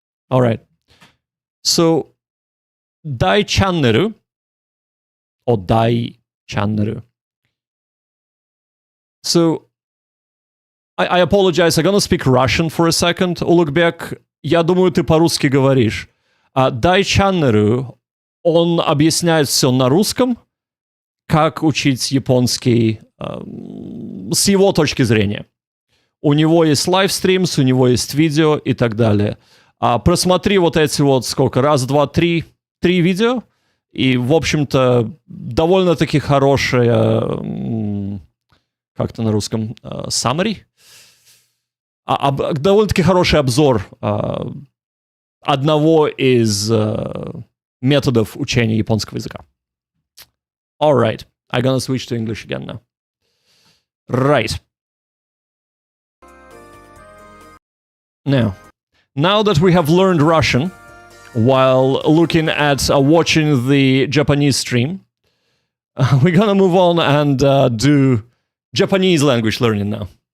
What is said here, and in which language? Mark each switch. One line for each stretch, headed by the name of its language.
English: Alright. So, Dai Channel, or Dai Channel. So, I apologize, I'm gonna speak Russian for a second.
Russian: Ulugh, я думаю, ты по-русски говоришь. Дай Чаннеру, он объясняет все на русском, как учить японский с его точки зрения. У него есть лайвстримс, у него есть видео и так далее. Просмотри вот эти вот сколько? Раз, два, три видео. И, в общем-то, довольно-таки хорошая... Как это на русском? Summary? Довольно-таки хороший обзор одного из методов учения японского языка.
English: Alright. I'm gonna switch to English again now. Right. Now that we have learned Russian while looking at watching the Japanese stream, we're gonna move on and do Japanese language learning now.